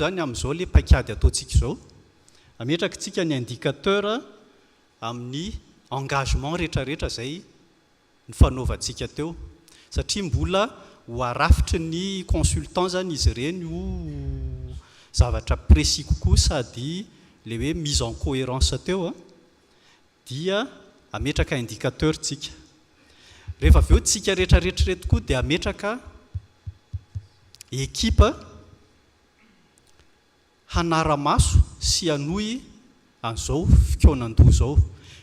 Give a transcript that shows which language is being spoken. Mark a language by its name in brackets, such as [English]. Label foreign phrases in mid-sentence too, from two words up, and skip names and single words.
[Malagasy] zany amin'izao le paikady ataontsika izao, ametrakatsika ny indicateur amin'ny engagement rehetrarehetra zay ny fanaovantsika teo, satria mbola ho arafitry ny consultant zany izy ireny ho zavatra précis kokoa sady le hoe [French] mise en cohérence [Malagasy] teo a, dia ametraka indicateur tsika. Rehefa avy eo tsika rehetrarehetra reto koa dia ametraka ekipa hanara-maso sy hanohy an'izao fikaonandoha zao.